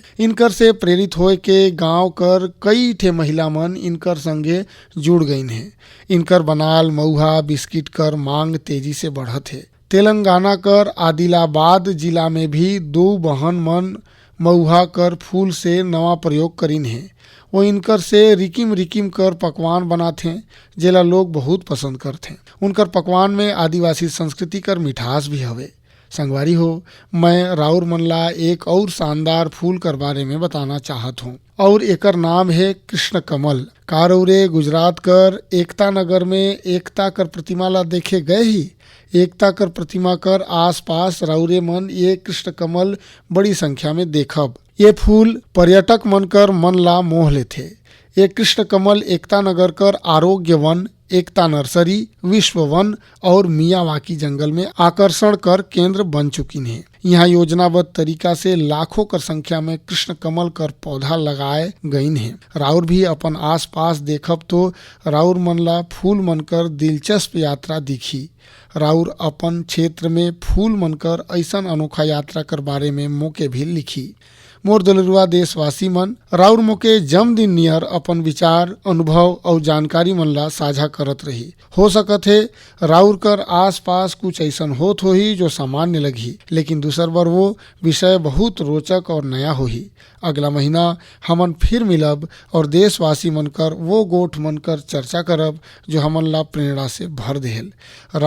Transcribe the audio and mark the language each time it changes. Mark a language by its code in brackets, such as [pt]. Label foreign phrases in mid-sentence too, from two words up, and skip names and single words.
[sgj] इनकर से प्रेरित होए के गांव कर कई ठे महिला मन इनकर संगे जुड़ गईन है। इनकर बनाल महुआ बिस्किट कर मांग तेजी से बढ़त है। तेलंगाना कर आदिलाबाद जिला में भी 2 बहन मन महुआ कर फूल से नवा प्रयोग करीन है। वो इनकर से रिकिम रिकिम कर पकवान बनाथे जेला लोग बहुत पसंद करथे। उनकर पकवान में आदिवासी संस्कृति कर मिठास भी हवे। संगवारी हो, मैं राउर मन ला एक और शानदार फूल कर बारे में बताना चाहत हूँ और एकर नाम है कृष्ण कमल। का रौरे गुजरात कर एकता नगर में एकता कर प्रतिमा ला देखे गए ही? एकता कर प्रतिमा कर आसपास रौरे मन ये कृष्ण कमल बड़ी संख्या में देखब। ये फूल पर्यटक मन कर मन ला मोह लेथे। ये कृष्ण कमल एकता नगर कर आरोग्य वन एकता नर्सरी, विश्व वन और मियावाकी जंगल में आकर्षण कर केंद्र बन चुकी हैं। यहाँ योजनाबद्ध तरीका से लाखों कर संख्या में कृष्ण कमल कर पौधा लगाए गईन हैं। राउर भी अपन आस पास देखब तो राउर मन ला फूल मनकर दिलचस्प यात्रा दिखी। राउर अपन क्षेत्र में फूल मनकर ऐसन अनोखा यात्रा कर बारे में मोके भी लिखी। मोर दुलरुआ देशवासी मन, राउर मोके जन्मदिन नियर अपन विचार, अनुभव और जानकारी मन ला साझा करत रही। हो सकत है राउर कर आस पास कुछ ऐसन होत होही जो सामान्य लगी, लेकिन दूसर बार वो विषय बहुत रोचक और नया होही। अगला महीना हमन फिर मिलब और देशवासी मन कर वो गोठ मन कर चर्चा करब जो हमन ला प्रेरणा से भर देहल।